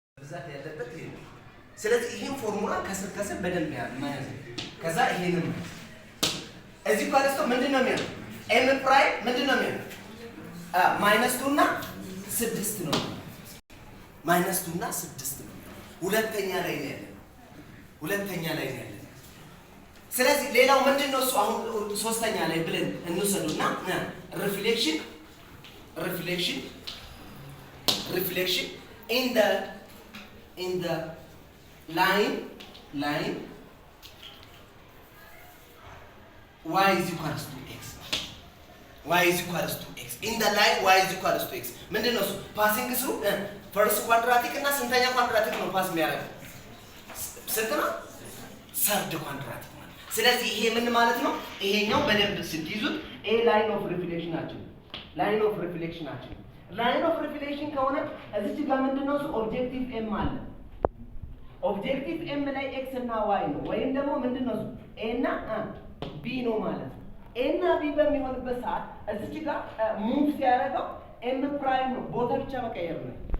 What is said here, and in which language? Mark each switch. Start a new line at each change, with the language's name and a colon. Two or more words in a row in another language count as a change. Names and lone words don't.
Amharic: ብዛት ያለበት ይሄ ነው ስለዚህ ይሄን ፎርሙላ ከስር በደንብ ያማያዝ ከዛ ይሄንን እዚህ ኳልስቶ ምንድነው የሚሆነው m ፕራይም ምንድነው የሚሆነው -2 እና 6 ነው -2 እና 6 ነው ሁለተኛ ላይ ነው ያለው ስለዚህ ሌላው ምንድነው እሱ አሁን ሶስተኛ ላይ ብለን እንወሰዱና reflection
English: in the line y is equals to x in the line y is equals to x
Amharic: ምንድነው እሱ
English: passing through first quadratic
Amharic: እና ስንተኛ
English: quadratic
Amharic: ነው pass የሚያደርገው ስንት ነው
English: third quadratic
Amharic: ማለት ስለዚህ ይሄ ምን ማለት ነው ይሄኛው በደንብ ስትይዙት
English: a line of reflection
Amharic: ከሆነ እዚህ ጋር ምንድነው እሱ ኦብጀክቲቭ m አለ ኦብጀክቲቭ m ላይ x እና y ነው ወይም ደግሞ ምንድነው እሱ a እና b ነው ማለት ነው a እና b በሚሆንበት ሰዓት እዚህ ጋር ሙቭ ሲያደርገው m ፕራይም ነው ቦታ ብቻ መቀየር ነው